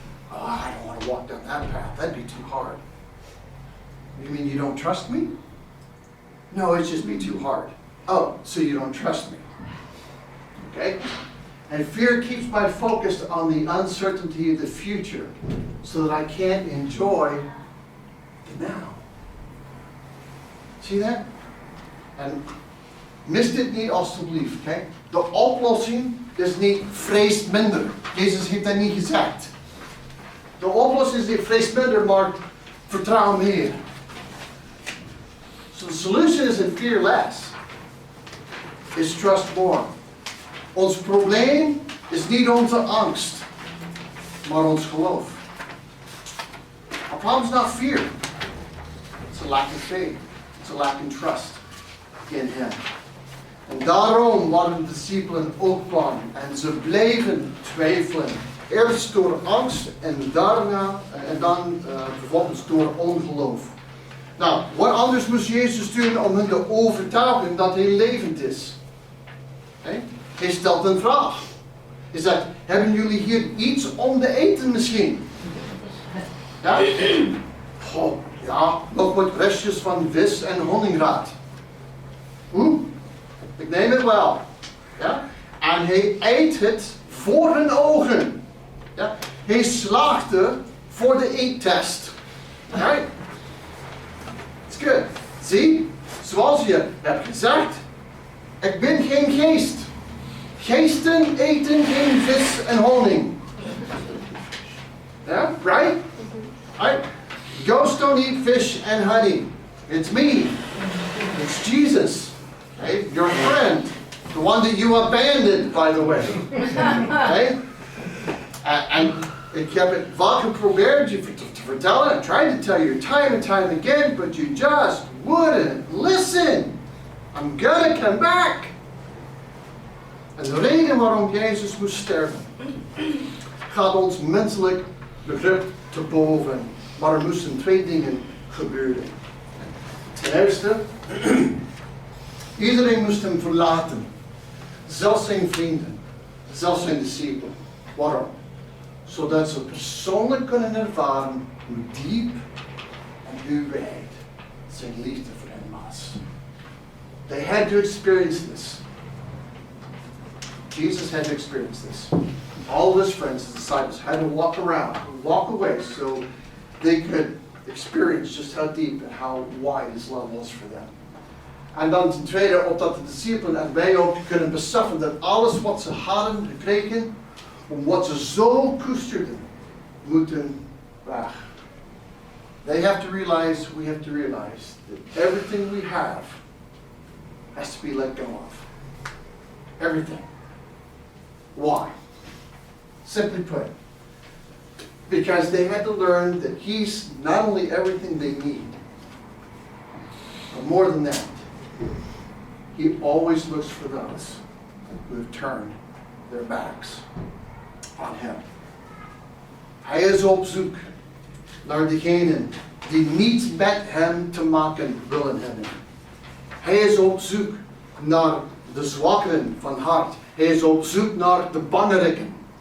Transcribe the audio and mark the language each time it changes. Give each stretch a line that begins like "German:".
English: Oh, I don't want to walk down that path. That'd be too hard. You mean you don't trust me? No, it's just be too hard. Oh, so you don't trust me. Okay? And fear keeps my focus on the uncertainty of the future so that I can't enjoy the now.
Dutch: Zie je dat? En mis dit niet alstublieft. Kijk, de oplossing is niet vrees minder. Jezus heeft dat niet gezegd. De oplossing is niet vrees minder, maar vertrouw meer.
English: So the solution isn't fear less. It's trust more.
Dutch: Ons probleem is niet onze angst, maar ons geloof.
English: Our problem is not fear. It's a lack of faith. It's a lack of trust in Him.
Dutch: En daarom waren de discipelen ook bang en ze bleven twijfelen. Eerst door angst en dan vervolgens door ongeloof. Nou, wat anders moest Jezus doen om hen te overtuigen dat Hij levend is? Okay? Hij stelt een vraag. Hij zegt, hebben jullie hier iets om te eten misschien? Ja? Oh, ja, nog wat restjes van vis en honingraad. Ik neem het wel. Ja? En hij eet het voor hun ogen. Ja? Hij slaagde voor de eettest.
English: Right? It's good.
Dutch: Zie, zoals je hebt gezegd, ik ben geen geest. Geesten eten geen vis en honing.
English: Yeah, right? Right? Ghosts don't eat fish and honey. It's me. It's Jesus. Okay? Your friend. The one that you abandoned, by the way. Okay?
Dutch: En ik heb het vaak geprobeerd je te vertellen.
English: I tried to tell you time and time again, but you just wouldn't listen. I'm gonna come back.
Dutch: En de reden waarom Jezus moest sterven gaat ons menselijk begrip te boven. Maar er moesten twee dingen gebeuren. Ten eerste, iedereen moest hem verlaten. Zelfs zijn vrienden, zelfs zijn discipelen. Waarom? Zodat ze persoonlijk kunnen ervaren hoe diep en hoe wijd zijn liefde voor hen was.
English: They had to experience this. Jesus had to experience this. All of his friends, his disciples, had to walk around, walk away, so they could experience just how deep and how wide his love was for them.
Dutch: En dan ten tweede, opdat de discipelen en wij ook kunnen beseffen dat alles wat ze hadden gekregen, wat ze zo koesterden, moeten weg.
English: They have to realize, we have to realize, that everything we have has to be let go of. Everything. Why? Simply put, because they had to learn that He's not only everything they need, but more than that, He always looks for those who have turned their backs on Him.
Dutch: Hij is op zoek naar degenen die niets met Hem te maken willen hebben. Hij is op zoek naar de zwakkeren van hart. Hij is op zoek naar de bangerikken.